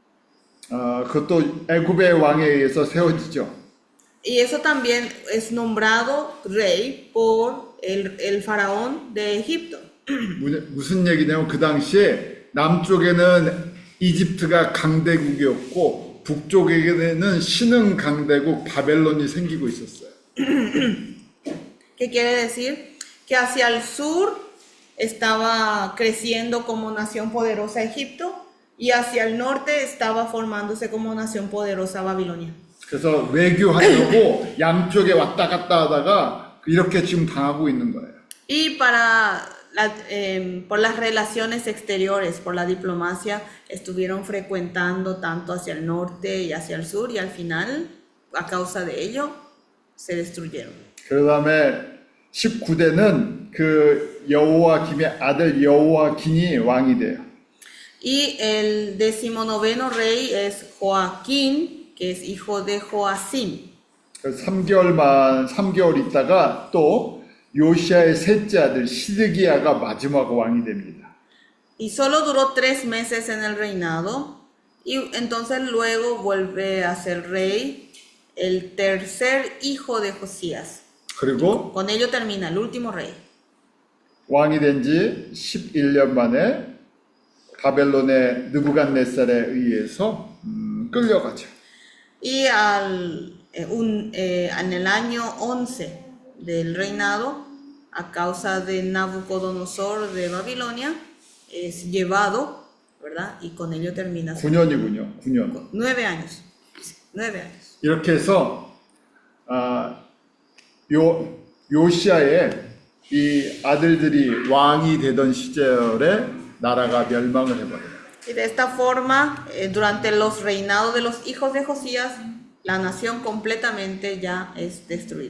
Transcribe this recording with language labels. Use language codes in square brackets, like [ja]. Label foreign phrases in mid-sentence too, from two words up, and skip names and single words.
[ko] 그것도 애굽의 왕에 의해서 세워지죠. [es] Y eso también es nombrado rey por el faraón de Egipto. [ko] 무슨 얘기냐면 그 당시에 남쪽에는 이집트가 강대국이었고 북쪽에는 신흥 강대국 바벨론이 생기고 있었어요. [es] ¿Qué quiere decir? Que hacia el sur estaba creciendo como nación poderosa Egipto y hacia el norte estaba formándose como nación poderosa Babilonia. [ko] 그래서 외교하려고 양쪽에 왔다 갔다 하다가 이렇게 지금 당하고 있는 거예요. [es] Y por las relaciones exteriores, por la diplomacia, estuvieron frecuentando tanto hacia el norte y hacia el sur y al final, a causa de ello, se destruyeron. [ko] 그 다음에 19대는 그 여호와김의 아들 여호와긴이 왕이 돼요. [es] Y el 19º rey es Joaquín, que es hijo de Joacim. [ko] 3개월 있다가 또 요시아의 셋째 아들 시드기야가 마지막 왕이 됩니다. [es] Y solo duró 3 meses en el reinado y entonces luego vuelve a ser rey el tercer hijo de Josías. [ko] 그리고 [es] Con ello termina el último rey. [ko] 왕이 된 지 11년 만에 바벨론의 느부갓네살에 의해서 끌려가죠. [es] Y en el año 11 del reinado, a causa de Nabucodonosor de Babilonia, es llevado, ¿verdad? Y con ello termina. [ko] 9년이군요. 9년. [es] 9 años. 9 años. [ko] 이렇게 해서 요시아의 이 아들들이 왕이 되던 시절에 나라가 멸망을 해버려요. [es] Y de esta forma, durante los reinados de los hijos de Josías, la nación completamente ya es destruida.